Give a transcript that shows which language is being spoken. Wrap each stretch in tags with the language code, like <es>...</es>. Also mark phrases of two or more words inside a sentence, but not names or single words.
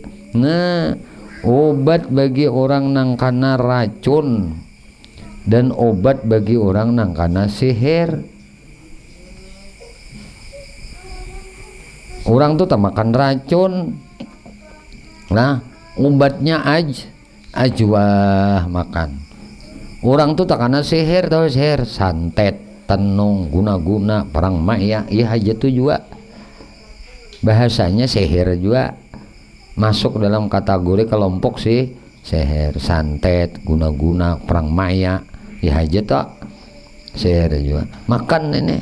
<bjn>Nah obat bagi orang nang kana racun dan obat bagi orang nang kana sihir. Orang tuh tak makan racun. Nah obatnya ajwah makan. Orang tuh tak kana sihir, tahu sihir santet, tenung, guna-guna, perang maya, iya aja tuh juga. Bahasanya sihir juga masuk dalam kategori kelompok sih sihir, santet, guna-guna, perang maya, ya aja tak sihir juga makan ini.</bjn>